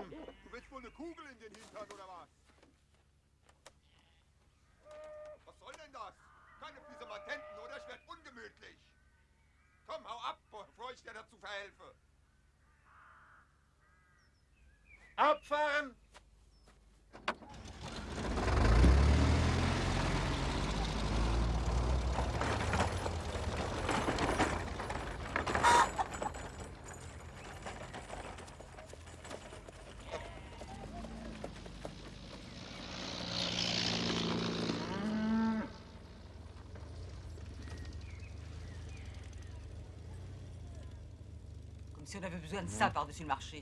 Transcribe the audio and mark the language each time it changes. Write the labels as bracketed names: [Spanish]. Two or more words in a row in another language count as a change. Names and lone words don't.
[German] Du willst wohl eine Kugel in den Hintern, oder was? Was soll denn das? Keine Piesamatenten, oder? Ich werd ungemütlich! Komm, hau ab, bevor ich dir dazu verhelfe! Abfahren! [French] Comme si on avait besoin de ça par-dessus le marché.